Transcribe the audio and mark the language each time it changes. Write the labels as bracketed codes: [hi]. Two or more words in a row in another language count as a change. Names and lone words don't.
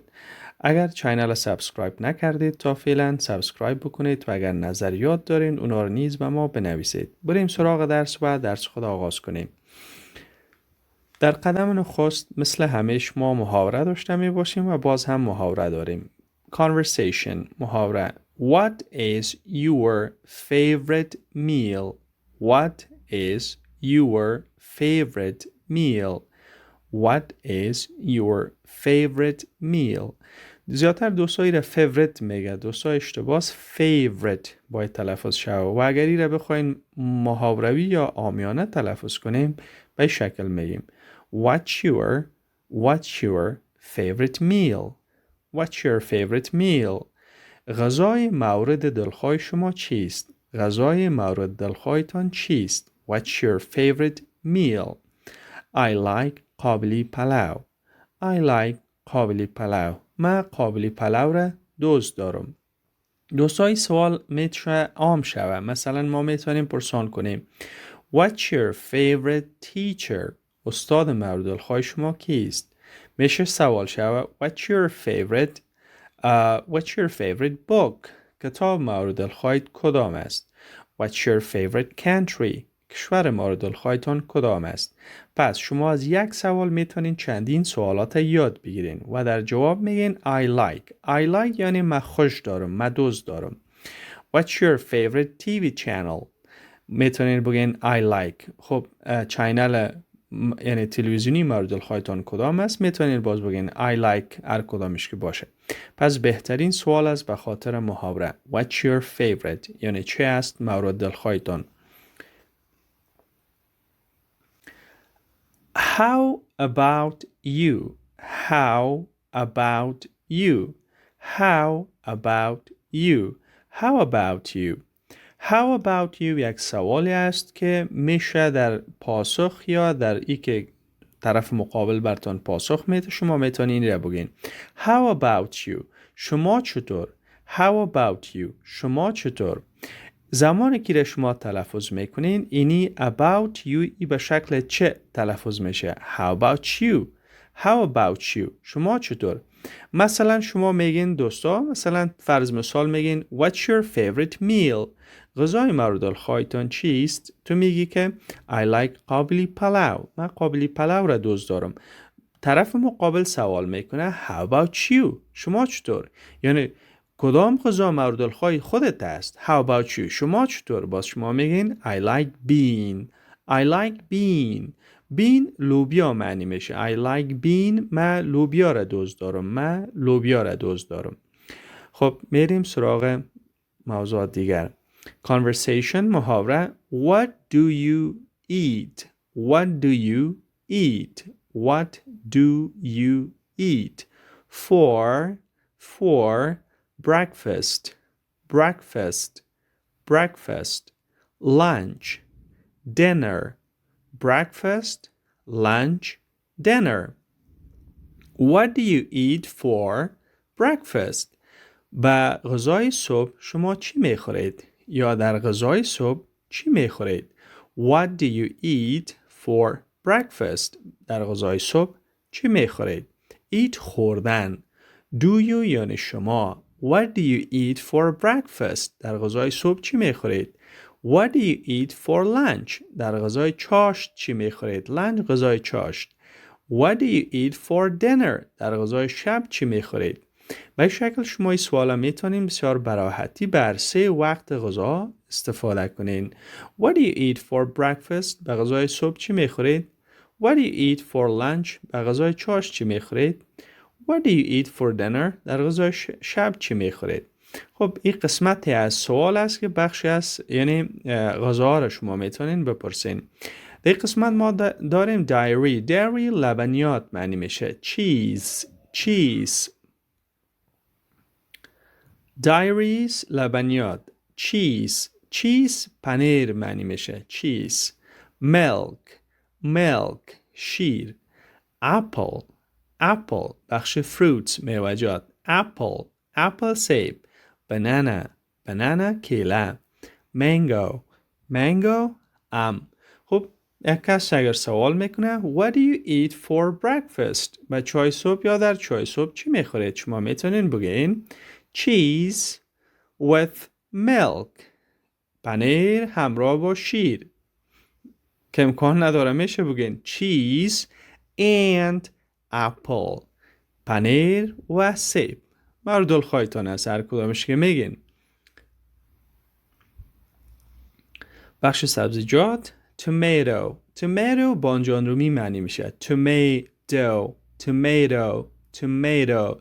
[fa] اگر چینل سابسکرایب نکردید تا فعلا سابسکرایب بکنید و اگر نظریات دارین اونا رو نیز به ما بنویسید. بریم سراغ درس و درس خود آغاز کنیم. در قدم نخست مثل همیشه ما محاوره داشته می باشیم و باز هم محاوره داریم. Conversation محاوره. [en] What is your favorite meal? What is your favorite meal? What is your favorite meal? [fa] زیادتر دوستایی را favorite میگه، دوستای اشتباه favorite باید تلفظ شود و اگر این را بخواین محاوروی یا عامیانه تلفظ کنیم به شکل میگیم [en] What's your favorite meal? What's your favorite meal? [fa] غذای مورد دلخواه شما چیست؟ غذای مورد دلخواهتان چیست؟ [en] What's your favorite meal? I like قابلی پلو. I like قابلی پلو. [fa] من قابلی پلو را دوست دارم. دوستای سوال میتونه عام شوه. مثلا ما میتونیم پرسان کنیم [en] What's your favorite teacher? [fa] استاد مورد دلخواه شما کیست؟ میشه سوال شوه [en] What's your favorite book? [fa] کتاب مورد دلخواهت کدام است؟ [en] What's your favorite country? [fa] کشور مورد دلخواهتان کدام است؟ پس شما از یک سوال میتونین چندین سوالات یاد بگیرین و در جواب میگین [en] I like [fa] یعنی من خوش دارم، من دوست دارم. [en] What's your favorite TV channel? [fa] میتونین بگین [en] I like. [fa] خب چینل یعنی تلویزیونی مورد دلخواهتان کدام است؟ میتونین باز بگین [en] I like [fa] هر کدامش که باشه. پس بهترین سوال است به خاطر محاوره [en] What's your favorite؟ [fa] یعنی چه است مورد دلخواهتان؟ [en] How about you? How about you? How about you? How about you? How about you [fa] یک سوالی است که میشه در پاسخ یا در ای که طرف مقابل برتان پاسخ میده شما میتونین این را بگین [en] How about you? [fa] شما چطور؟ [en] How about you? [fa] شما چطور؟ زمانی که شما تلفظ میکنین اینی [en] about you [fa] ای به شکل چه تلفظ میشه؟ [en] How about you? How about you? [fa] شما چطور؟ مثلا شما میگین دوستا، مثلا فرض مثال میگین [en] What's your favorite meal? [fa] غذای مورد دلخواهتان چیست؟ تو میگی که [en] I like [fa] قابلی پلو. من قابلی پلو را دوست دارم. طرف مقابل سوال میکنه [en] How about you? [fa] شما چطور؟ یعنی کدام غذا مورد دلخواه خودت است؟ [en] How about you? [fa] شما چطور؟ باز شما میگین [en] I like bean. I like bean. bean [fa] لوبیا معنی میشه. [en] I like bean. [fa] من لوبیا را دوست دارم. من لوبیا را دوست دارم. خب میریم سراغ موضوع دیگر. Conversation محاوره. [en] What do you eat? What do you eat? What do you eat? For breakfast, breakfast, breakfast. Lunch, dinner, breakfast, lunch, dinner. What do you eat for breakfast? [fa] با غذای صبح شما چی میخورید؟ یا در غذای صبح چی میخورید؟ [en] What do you eat for breakfast? [fa] در غذای صبح چی میخورید؟ Eat خوردن. [en] Do you [fa] یعنی شما. [en] What do you eat for breakfast? [fa] در غذای صبح چی میخورید؟ [en] What do you eat for lunch? [fa] در غذای چاشت چی میخورید؟ Lunch غذای چاشت. [en] What do you eat for dinner? [fa] در غذای شب چی میخورید؟ به شکل شما این سوالا میتونین بسیار براحتی بر 3 وقت غذا استفاده کنین. [en] What do you eat for breakfast? [fa] به غذای صبح چی میخورید؟ [en] What do you eat for lunch? [fa] به غذای چاشت چی میخورید؟ [en] What do you eat for dinner? [fa] در غذای شب چی میخورید؟ خب این قسمتی از سوال است که بخشی از یعنی غذا را شما میتونین بپرسین. در قسمت ما داریم دایری. دایری لبنیات معنی میشه. [en] cheese dairies [fa] لبنیات. چیز پنیر معنی میشه. چیز. ملک شیر. اپل بخش فروت میوه‌جات. اپل سیب. بنانا کیله. مانگو ام. خب یک کس اگر سوال میکنه [en] What do you eat for breakfast؟ [fa] با چای صبح یا در چای صبح چی میخورید؟ شما میتونین بگین [en] cheese with milk. [fa] پنیر همراه با شیر. که امکان نداره میشه بگین [en] cheese and apple. [fa] پنیر و سیب. مردل خواهیتان است هر کدامش که میگین. بخش سبزیجات تومیتو بانجان رومی معنی میشه. تومیتو.